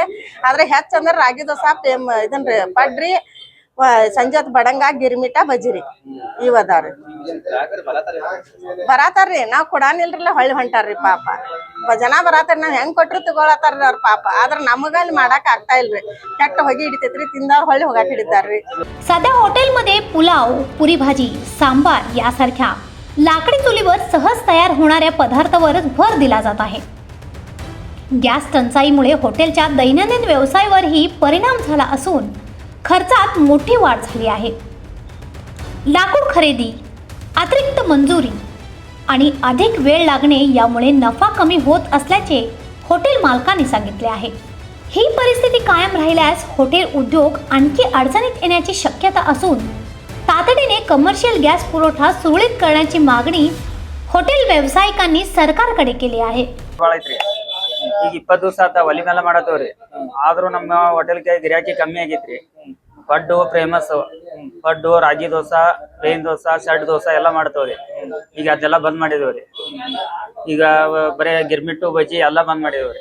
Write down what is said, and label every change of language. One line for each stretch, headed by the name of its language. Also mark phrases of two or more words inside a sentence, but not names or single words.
Kannada: ಆದ್ರೆ ಹೆಚ್ಚ ಅಂದ್ರ ರಾಗಿ ದೋಸಾ ಇದನ್ರಿ, ಪಡ್ರಿ, ಸಂಜೆ ಬಡಂಗ ಗಿರ್ಮಿಟ ಬಜ್ಜಿರಿ ಇವ್ ಅದಾವ್ರಿ। ಬರಾತಾರ್ರಿ, ನಾವ್ ಕೊಡಾನಿಲ್ರಲ್ಲ ಹೊಳ್ಳಿ ಹೊಂಟಾರ್ರಿ ಪಾಪ। ಜನ ಬರಾತಾರ, ನಾವ್ ಹೆಂಗ್ ಕೊಟ್ರು ತಗೊಳತಾರ್ರಿ ಅವ್ರ ಪಾಪ। ಆದ್ರ ನಮಗ ಅಲ್ಲಿ ಮಾಡಾಕ್ ಆಗ್ತಾ ಇಲ್ರಿ, ಕೆಟ್ಟ ಹೊಗಿ ಹಿಡಿತೈತ್ರಿ, ತಿಂದವ್ರ ಹೊಳ್ಳಿ ಹೋಗಾಕ್ ಹಿಡಿತಾರ್ರಿ।
Marathi: सध्या हॉटेलमध्ये पुलाव, पुरी भाजी, सांबार यासारख्या लाकडी चुलीवर सहज तयार होणाऱ्या पदार्थावरच भर दिला जात आहे। गॅस टंचाईमुळे हॉटेलच्या दैनंदिन व्यवसायावरही परिणाम झाला असून खर्चात मोठी वाढ झाली आहे। लाकूड खरेदी, अतिरिक्त मंजुरी आणि अधिक वेळ लागणे यामुळे नफा कमी होत असल्याचे हॉटेल मालकांनी सांगितले आहे। ही परिस्थिती कायम राहिल्यास हॉटेल उद्योग आणखी अडचणीत येण्याची शक्यता असून तातडीने कमर्शियल गॅस पुरवठा सुरळीत करण्याची मागणी हॉटेल व्यावसायिकांनी सरकारकडे केली आहे।
Kannada: ಈಗ 20 ದಿವಸ ಆತ ಒಲಿ ಮೇಲೆ ಮಾಡತ್ತವ್ರಿ। ಆದ್ರೂ ನಮ್ಮ ಹೋಟೆಲ್ಗೆ ಗಿರಾಕಿ ಕಮ್ಮಿ ಆಗೈತ್ರಿ। ಪಡ್ಡು ಫೇಮಸ್, ಪಡ್ಡು, ರಾಗಿ ದೋಸಾ, ಪ್ಲೇನ್ ದೋಸಾ, ಸೆಟ್ ದೋಸಾ ಎಲ್ಲ ಮಾಡ್ತೇವ್ರಿ। ಈಗ ಅದೆಲ್ಲ ಬಂದ್ ಮಾಡಿದೇವ್ರಿ। ಈಗ ಬರೇ ಗಿರ್ಮಿಟ್ಟು ಬಜ್ಜಿ ಎಲ್ಲ ಬಂದ್ ಮಾಡಿದೇವ್ರಿ।